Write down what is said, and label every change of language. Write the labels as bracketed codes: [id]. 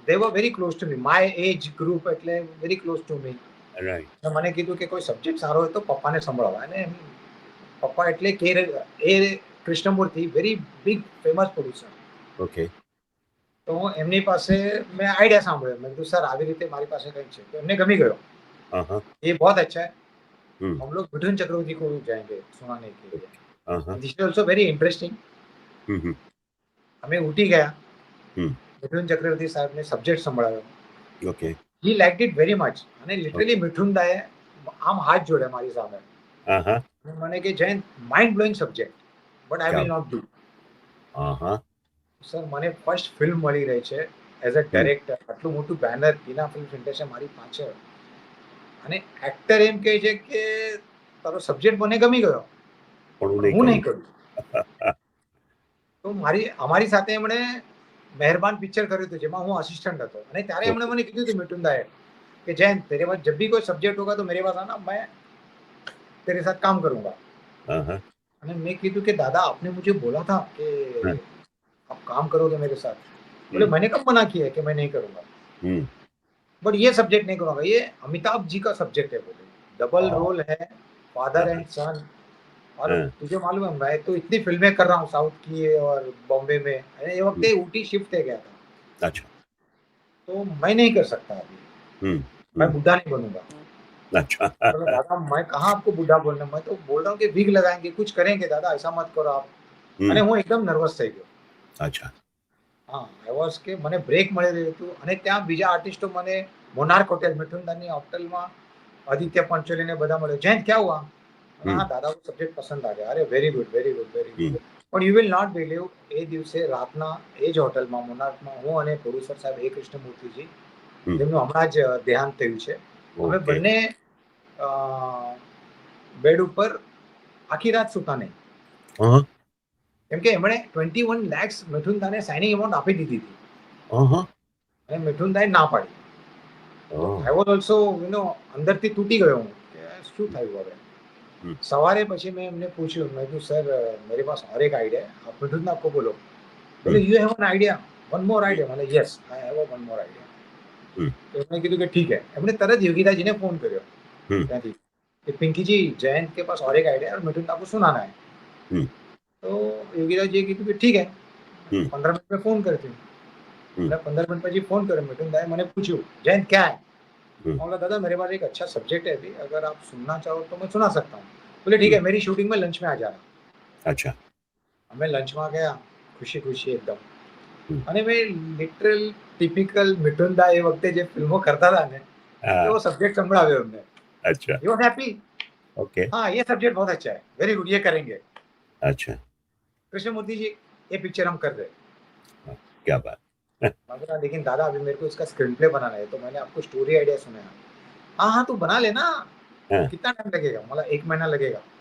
[en] they were very close to me. My age group એટલે very close to me. Right. [gu] તો મને કીધું કે કોઈ સબ્જેક્ટ સારો હોય તો પપ્પાને સંભળાવો. અને પપ્પા એટલે કે એ Krishnamurthy, very big famous producer. Okay. તો એમની પાસે મેં આઈડિયા સાંભળ્યો. મેં કીધું સર આવી રીતે મારી પાસે કંઈક છે. તો એમને ગમી ગયો. હા, હા. [hi] ये बहुत अच्छा है, [gu] હમ. [hi] हम लोग मिठुन चक्रवर्ती को जाएंगे सुनाने के लिए. [gu] ઓકે. હા, હા. [en] This is also very interesting. [gu] હમ, હમ, અમે ઉઠી ગયા. હમ. મિઠુન ચક્રવર્તી સાહેબને subject સંભળાયો. Okay. [en] He liked it very much. અને [gu] ઓકે. લિટરલી મિઠુનદાએ આમ હાથ જોડ્યા મારી સામે. હા, હા. અને મને કે Jayant, [en] mind blowing subject, but I will [hi] Baat. [en] Not do. [gu] હા, હા. સર મને ફર્સ્ટ ફિલ્મ મળી રહી છે એઝ અ હમ. ડાયરેક્ટર. આટલું મોટું બેનર બીના ફિલ્મ સેન્ટર મારી પાછળ, અને એક્ટર એમ કહે છે કે તારો સબ્જેક્ટ મને ગમી ગયો પણ હું પણ નહીં હું કરું. નહીં કરું. તો અમારી સાથે એમણે મહેરબાન પિક્ચર કર્યું હતું જેમાં હું અસિસ્ટન્ટ હતો. અને ત્યારે એમણે ઓકે. મને કીધું હતું મિઠુનદાએ [hi] कि जैन तेरे पास जब भी कोई सब्जेक्ट होगा तो मेरे पास आना, मैं तेरे साथ काम करूंगा. [gu] હા, હા. અને મેં કીધું [hi] कि दादा आपने मुझे बोला था कि [gu] હા. [hi] आप काम करोगे मेरे साथ. बोले [gu] હમ, [hi] मैंने कब मना किया है कि मैं नहीं करूंगा, [gu] હમ. [hi] बट ये सब्जेक्ट नहीं करूंगा, ये अमिताभ जी का सब्जेक्ट है. बोले डबल [gu] હા, [hi] रोल है, फादर [gu] હા, [hi] एंड सन. और [gu] હા. [hi] तुझे मालूम है मैं तो इतनी फिल्में कर रहा हूँ साउथ की और बॉम्बे में. ये वक्त [gu] હમ. [hi] ऊटी शिफ्ट है गया था, [gu] અચ્છા. [hi] तो मैं नहीं कर सकता अभी, [gu] હમ, [hi] मैं [gu] હમ. [hi] बुढ़ा नहीं बनूंगा. अच्छा। बोला दादा मैं कहाँ आपको बुढ़ा बोलना, मैं तो बोल रहा हूँ कि विग लगाएंगे, कुछ करेंगे दादा, ऐसा मत करो आप। [gu] અને હું એકદમ નર્વસ થઈ ગયો. અચ્છા. હા, આઈ વોઝ કે મને બ્રેક મળી રહ્યું હતું અને ત્યાં બીજા આર્ટિસ્ટો મને મોનાર્ક હોટેલ મિઠુનદાની હોટલમાં आदित्य पंचोली ने બધા મળ્યો. [hi] જયંત क्या हुआ? [gu] હમ, હા દાદા को સબ્જેક્ટ પસંદ आ गया. [en] अरे very good very good very [gu] હમ, [en] Good. [gu] પણ યુ વિલ નોટ બિલીવ એ દિવસે રાતના એ જ હોટલમાં મોનાર્કમાં હું અને પ્રોડ્યુસર સાહેબ એ કૃષ્ણમૂર્તિજી હમ. જેમનું હમણાં જ દેહાંત થયું છે. અમે ઓકે. બંને બેડ ઉપર આખી રાત સૂતા નહીં. હા, કેમ કે એમણે 21 lakhs મિઠુનદાને સાઇનિંગ અમાઉન્ટ આપી દીધી હતી હા, અને મિઠુનદાએ ના પાડી. તો હા. આઈ વોઝ ઓલ્સો અંદરથી તૂટી ગયો હું કે શું થયું હવે. હમ, सवारे પછી મેં એમને પૂછ્યું, [hi] मैं कहा सर मेरे पास और एक आइडिया है, आप मिठुन आपको बोलो. बोले [gu] હમ, [en] you have an idea, one more [gu] hmm, [en] Idea. मैंने yes I have one more idea. [gu] હમ, તો એમણે કીધું કે ઠીક है. એમણે તરત યોગીદાજીને फोन કર્યો હમ, [hi] ત્યાંથી कि पिंकी जी जयंत के पास और एक आइडिया है और मिठुन आपको सुनाना है. [gu] હમ, [hi] तो योगीदास जी કીધું કે ઠીક है, [gu] હમ, [hi] 15 मिनट में फोन करती हूँ. [gu] હમ, [hi] मैंने 15 मिनट પછી फोन કર્યો. मिठुन दाई मैंने पूछू जयंत क्या है. [gu] હમ. [hi] मैं बोला दादा मेरे पास एक अच्छा सब्जेक्ट है अभी, अगर आप सुनना चाहो तो मैं सुना सकता हूँ. बोले ठीक [gu] હમ. [hi] है, मेरी शूटिंग में लंच में आ जाना. [gu] અચ્છા. અમે લંચમાં ગયા ખુશી ખુશી એકદમ. હમ. અને મેં લિટરલ ટિપિકલ મિઠુનદા એ વખતે જે ફિલ્મો કરતા હતા ને હા, એવો સબ્जेक्ट સંભળાવ્યો એમને. અચ્છા. [en] He was happy. [gu] ઓકે. [hi] हाँ ये सब्जेक्ट बहुत अच्छा है, वेरी गुड, ये करेंगे. [gu] અચ્છા. [hi] कृष्णमूर्ति जी ये पिक्चर हम कर रहे हैं. [gu] હા, क्या बात. [hi] मैं बोला लेकिन दादा अभी मेरे को इसका स्क्रीन प्ले बनाना है, तो मैंने आपको स्टोरी आइडिया सुनाया. हाँ हाँ तू बना लेना, [gu] હા. [hi] कितना टाइम लगेगा. मतलब 1 महीना लगेगा.